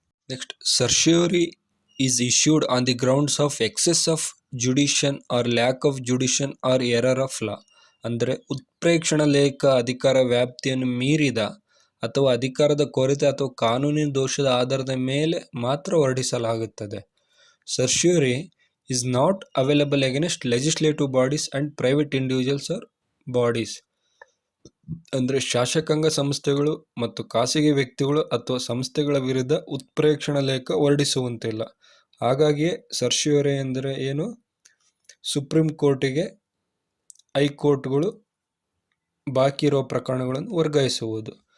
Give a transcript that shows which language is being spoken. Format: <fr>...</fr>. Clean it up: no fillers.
<en>Next certiorari is issued on the grounds of excess of jurisdiction or lack of jurisdiction or error of law.</en> <kn>ಅಂದರೆ ಉತ್ಪ್ರೇಕ್ಷಣ ಲೇಖ ಅಧಿಕಾರ ವ್ಯಾಪ್ತಿಯನ್ನು ಮೀರಿದ ಅಥವಾ ಅಧಿಕಾರದ ಕೊರತೆ ಅಥವಾ ಕಾನೂನಿನ ದೋಷದ ಆಧಾರದ ಮೇಲೆ ಮಾತ್ರ ಹೊರಡಿಸಲಾಗುತ್ತದೆ.</kn> <en>Certiorari is not available against legislative bodies and private individuals or bodies.</en> <kn>ಅಂದರೆ ಶಾಸಕಾಂಗ ಸಂಸ್ಥೆಗಳು ಮತ್ತು ಖಾಸಗಿ ವ್ಯಕ್ತಿಗಳು ಅಥವಾ ಸಂಸ್ಥೆಗಳ ವಿರುದ್ಧ ಉತ್ಪ್ರೇಕ್ಷಣ ಲೇಖ ಹೊರಡಿಸುವಂತಿಲ್ಲ. ಹಾಗಾಗಿಯೇ ಸರ್ಶಿಯೋರಿ ಎಂದರೆ ಏನು, ಸುಪ್ರೀಂ ಕೋರ್ಟಿಗೆ ಹೈಕೋರ್ಟ್ಗಳು ಬಾಕಿ ಇರುವ ಪ್ರಕರಣಗಳನ್ನು ವರ್ಗಾಯಿಸುವುದು.</kn>